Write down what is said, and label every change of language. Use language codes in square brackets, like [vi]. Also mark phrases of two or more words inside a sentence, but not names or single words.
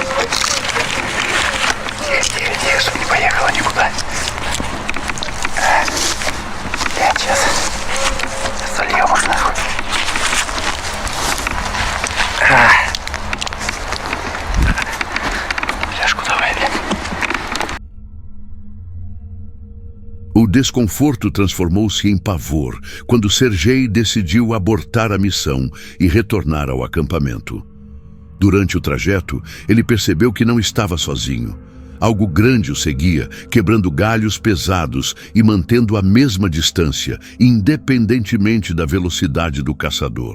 [ru] Тихо, чтобы не поехала никуда. Блядь, сейчас сольем уж нахуй. Фляжку давай, блядь. [pt] O desconforto transformou-se em pavor quando Sergei decidiu abortar a missão e retornar ao acampamento. Durante o trajeto, ele percebeu que não estava sozinho. Algo grande o seguia, quebrando galhos pesados e mantendo a mesma distância, independentemente da velocidade do caçador.